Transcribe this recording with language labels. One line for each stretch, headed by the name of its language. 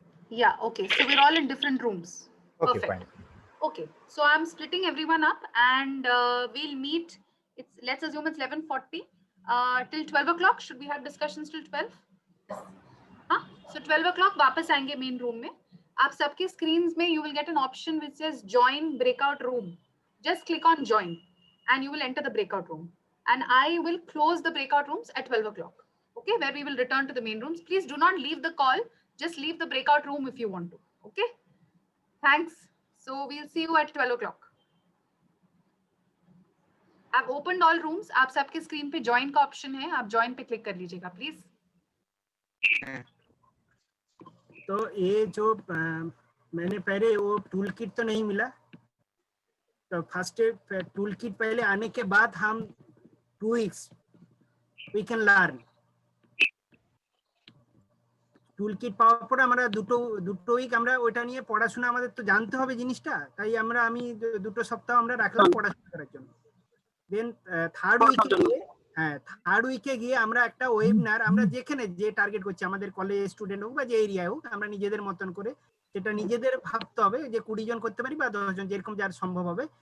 English: yeah, okay. So we're all in different rooms. Okay, perfect. fine. Okay, so I'm splitting everyone up, and we'll meet. Let's assume it's 11:40 till 12 o'clock. Should we have discussions till 12?
Hindi: हाँ,
English: so 12 o'clock
Hindi: वापस आएंगे main room में. आप सबके screens में
English: you will get an option which says join breakout room. Just click on join, and you will enter the breakout room. And I will close the breakout rooms at 12 o'clock. Okay, where we will return to the main rooms. Please do not leave the call. Just leave the breakout room if you want to. Okay. Thanks. So we'll see you at 12 o'clock. I've opened all rooms.
Hindi: आप सबके screen पे join का option है. आप join पे click कर लीजिएगा, please. तो ये जो मैंने पहले वो टूल किट तो नहीं मिला, तो फर्स्ट टूल किट पहले आने के बाद हम 2 weeks
English: we can learn.
Bangla: Tool kit পাওয়ার পরে আমরা দুটো উইক আমরা ওইটা নিয়ে পড়াশোনা, আমাদের তো জানতে হবে জিনিসটা, তাই আমি 2 সপ্তাহ আমরা রাখলাম পড়াশোনা করার জন্য। দেন থার্ড উইকে গিয়ে আমরা একটা ওয়েবিনার, আমরা যেখানে যে টার্গেট করছি আমাদের কলেজ স্টুডেন্ট হোক বা যে এরিয়া হোক, আমরা নিজেদের মতন করে যেটা নিজেদের ভাবতে হবে যে 20 জন করতে পারি বা 10 জন, যেরকম যার সম্ভব হবে।